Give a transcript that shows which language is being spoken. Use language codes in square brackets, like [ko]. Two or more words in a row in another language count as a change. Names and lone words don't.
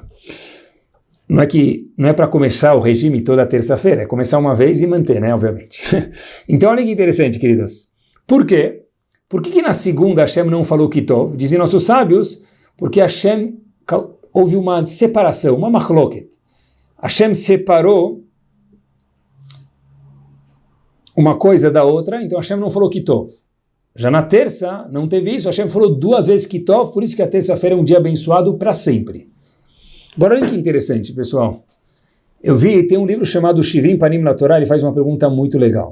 [pt] Não é para começar o regime toda terça-feira, é começar uma vez e manter, né, obviamente. Então olha que interessante, queridos. Por quê? Por que na segunda Hashem não falou Kitov? Dizem nossos sábios, porque Hashem houve uma separação, uma machloket. Hashem separou uma coisa da outra, então Hashem não falou Kitov. Já na terça, não teve isso, Hashem falou 2 vezes Kitov, por isso que a terça-feira é um dia abençoado para sempre. Agora olha que interessante, pessoal. Tem um livro chamado Shivim Panim na Torá, ele faz uma pergunta muito legal.